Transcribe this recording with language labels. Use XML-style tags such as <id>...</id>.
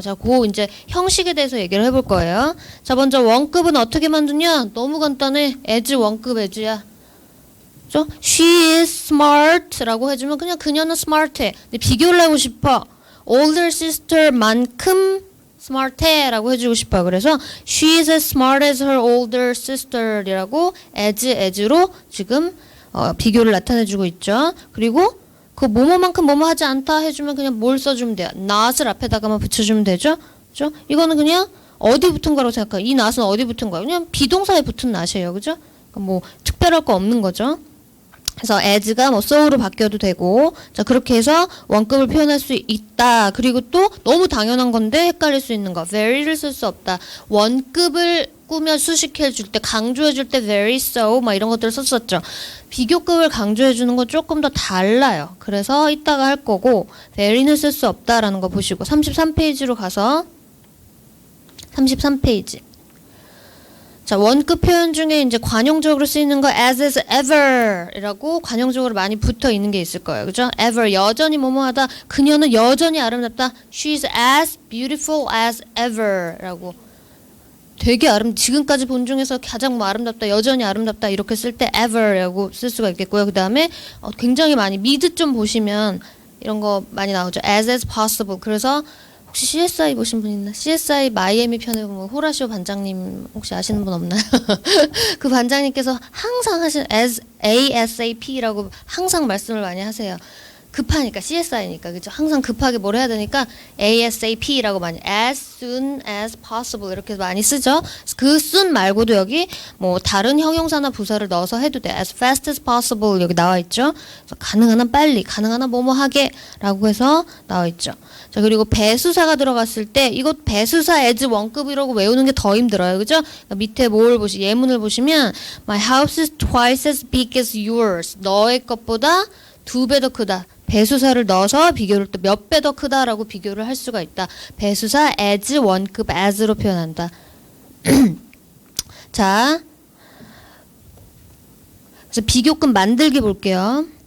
<ko>자, 그 이제 형식에 대해서 얘기를 해볼 거예요. 자, 먼저 원급은 어떻게 만드냐? 너무 간단해. as 원급 as야. 그죠?</ko> <en>She is smart</en> <ko>라고 해주면 그냥 그녀는 smart해. 근데 비교를 하고 싶어. older sister만큼 smart해라고 해주고 싶어요. 그래서</ko> <en>she is as smart as her older sister</en> <ko>이라고 as로 지금 비교를 나타내주고 있죠. 그리고 그 뭐뭐만큼 뭐뭐 하지 않다 해주면 그냥 뭘 써주면 돼요. not을 앞에다가만 붙여주면 되죠. 그죠? 이거는 그냥 어디 붙은 거라고 생각해요. 이 not은 어디 붙은 거예요? 그냥 비동사에 붙은 not이에요. 그죠? 그러니까 뭐 특별할 거 없는 거죠. 그래서 as가 뭐 so로 바뀌어도 되고, 자 그렇게 해서 원급을 표현할 수 있다. 그리고 또 너무 당연한 건데 헷갈릴 수 있는 거, very를 쓸 수 없다. 원급을 꾸며 수식해 줄 때, 강조해 줄 때 very so 막 이런 것들을 썼었죠. 비교급을 강조해 주는 건 조금 더 달라요. 그래서 이따가 할 거고, very는 쓸 수 없다라는 거 보시고 33페이지로 가서 33페이지. 자, 원급 표현 중에 이제 관용적으로 쓰이는 거 as is ever 이라고 관용적으로 많이 붙어 있는 게 있을 거예요. 그죠? ever, 여전히 뭐뭐하다. 그녀는 여전히 아름답다.</ko> <en>She's as beautiful as ever</en> <ko>라고. 되게 지금까지 본 중에서 가장 뭐 아름답다, 여전히 아름답다 이렇게 쓸 때 ever라고 쓸 수가 있겠고요. 그 다음에 굉장히 많이 미드 좀 보시면 이런 거 많이 나오죠.</ko> <en>as possible.</en> <ko>그래서 혹시 CSI 보신 분 있나? CSI 마이애미 편에 보면 호라시오 반장님 혹시 아시는 분 없나요? 그 반장님께서 항상 ASAP라고 항상 말씀을 많이 하세요. 급하니까 CSI니까 그죠? 항상 급하게 뭘 해야 되니까 ASAP라고 많이</ko> <en>as soon as possible</en> <ko>이렇게 많이 쓰죠. 그 soon 말고도 여기 뭐 다른 형용사나 부사를 넣어서 해도 돼.</ko> <en>as fast as possible</en> <ko>여기 나와 있죠. 그래서 가능한 한 빨리, 가능한 한 뭐뭐 하게라고 해서 나와 있죠. 자 그리고 배수사가 들어갔을 때 이거 배수사 as 원급이라고 외우는 게 더 힘들어요. 그죠? 그러니까 밑에 예문을 보시면</ko> <en>My house is twice as big as yours.</en> <ko>너의 것보다 2배 더 크다. 배수사를 넣어서 비교를 또 몇 배 더 크다라고 비교를 할 수가 있다. 배수사 as 원급 as로 표현한다. 자, 그래서 비교급 만들기 볼게요.</ko>